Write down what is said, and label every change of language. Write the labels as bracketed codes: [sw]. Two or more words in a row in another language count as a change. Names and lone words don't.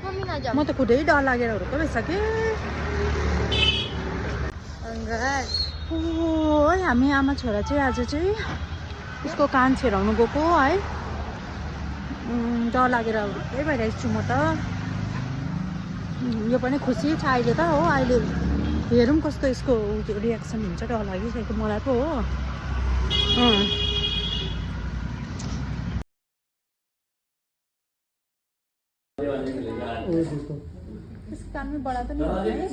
[ne] म त खुदै डर लागेर हुर्को भइसकेँ। ओ है हामी आमा छोरा चाहिँ आज चाहिँ उसको कान छिराउनु गएको है। डर लागेर हुर्कै भइरहेको छु म त। यो पनि खुसी छ अहिले त हो। अहिले हेरौँ कस्तो यसको रियाक्सन हुन्छ। डर लागिसकेको मलाई पो हो। [hi] इसके कान में बड़ा तो नहीं होता है?